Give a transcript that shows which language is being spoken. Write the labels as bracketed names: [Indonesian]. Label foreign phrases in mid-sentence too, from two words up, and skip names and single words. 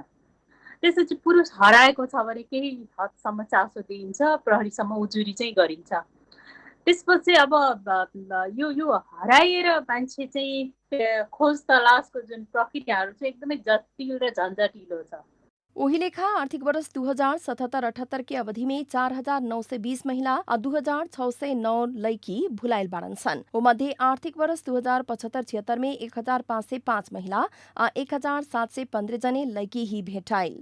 [Nepali] त्यसपछि पुरुष हराएको छ भने केही हदसम्म चासो दिइन्छ, प्रहरीसम्म उजुरी चाहिँ गरिन्छ। त्यसपछि अब यो हराएर मान्छे चाहिँ खोज तलासको जुन प्रक्रियाहरू छ एकदमै जटिल र झन्झटिलो छ। [Bhojpuri] वही लेखा आर्थिक वर्ष 2077-78 की अवधि में 4,920 महिला और 2,609 लड़की भुलाइल बारन सन। वो मध्य आर्थिक वर्ष 2075-76 में 1,505 महिला और 1,715 जने लड़की ही भेटाइल।